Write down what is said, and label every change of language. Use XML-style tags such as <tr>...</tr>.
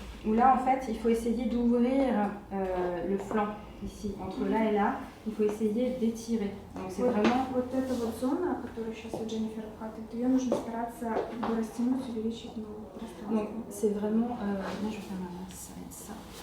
<fr>où là, en fait, il faut essayer d'ouvrir le flanc, ici, entre là et là. Il faut essayer d'étirer. Donc c'est vraiment...</fr> <ru>Вот эта вот зона, которую сейчас вот Дженнифер обхватывает, ее нужно стараться растянуть, увеличить</ru> <fr>Donc</fr> <ru>пространство.</ru> <fr>c'est vraiment... là, je vais faire ma main, ça va être ça.</fr>